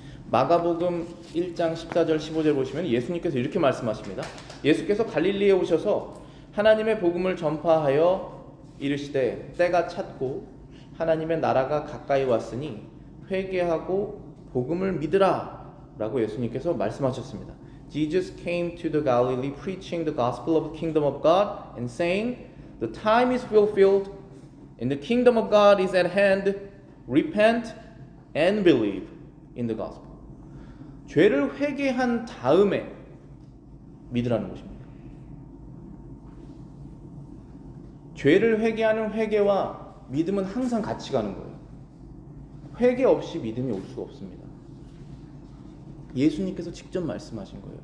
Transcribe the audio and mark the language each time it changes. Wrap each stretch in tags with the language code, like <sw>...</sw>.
<ko>마가복음 1장 14절 15절 보시면 예수님께서 이렇게 말씀하십니다. 예수께서 갈릴리에 오셔서 하나님의 복음을 전파하여 이르시되 때가 찼고 하나님의 나라가 가까이 왔으니 회개하고 복음을 믿으라 라고 예수님께서 말씀하셨습니다.</ko> <en>Jesus came to the Galilee preaching the gospel of the kingdom of God and saying, the time is fulfilled and the kingdom of God is at hand. Repent and believe in the gospel.</en> <ko>죄를 회개한 다음에 믿으라는 것입니다. 죄를 회개하는 회개와 믿음은 항상 같이 가는 거예요. 회개 없이 믿음이 올 수가 없습니다. 예수님께서 직접 말씀하신 거예요.</ko>